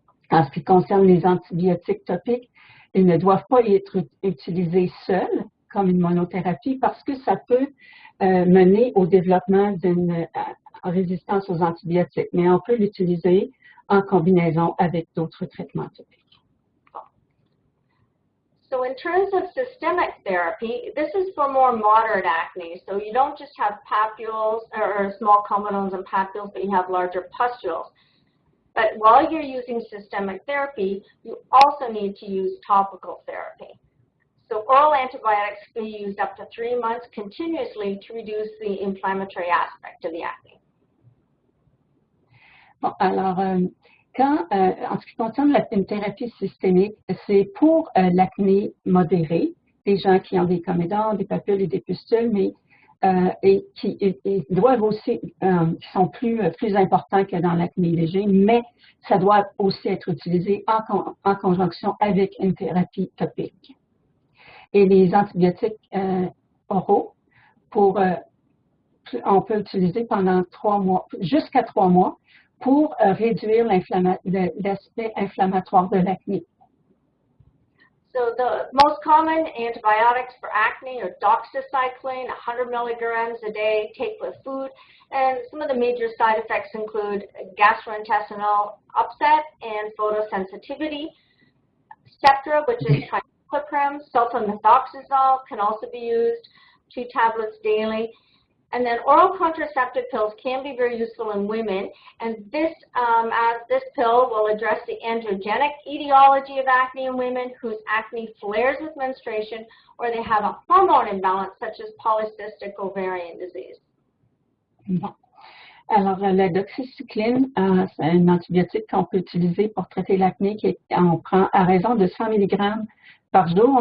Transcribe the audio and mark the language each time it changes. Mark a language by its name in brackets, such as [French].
[French] En ce qui concerne les antibiotiques topiques, ils ne doivent pas être utilisés seuls comme une monothérapie parce que ça peut mener au développement d'une résistance aux antibiotiques, mais on peut l'utiliser en combinaison avec d'autres traitements topiques. [English] So in terms of systemic therapy, this is for more moderate acne. So you don't just have papules or small comedones and papules, but you have larger pustules. But while you're using systemic therapy, you also need to use topical therapy. So oral antibiotics can be used up to 3 months continuously to reduce the inflammatory aspect of the acne. [French] Bon, alors, en ce qui concerne une thérapie systémique, c'est pour l'acné modéré, des gens qui ont des comédons, des papules et des pustules, mais et qui doivent aussi, qui sont plus importants que dans l'acné léger, mais ça doit aussi être utilisé en conjonction avec une thérapie topique. Et les antibiotiques oraux, on peut utiliser pendant 3 mois, jusqu'à 3 mois, pour réduire l'aspect inflammatoire de l'acné. [English] So the most common antibiotics for acne are doxycycline, 100 milligrams a day, take with food. And some of the major side effects include gastrointestinal upset and photosensitivity. Sceptra, which is triclogram, sulfamethoxazole can also be used, 2 tablets daily. And then oral contraceptive pills can be very useful in women, and this pill will address the androgenic etiology of acne in women whose acne flares with menstruation or they have a hormone imbalance such as polycystic ovarian disease. [French] Bon. Alors, la doxycycline, c'est un antibiotique qu'on peut utiliser pour traiter l'acné qu'on prend à raison de 100 mg par jour.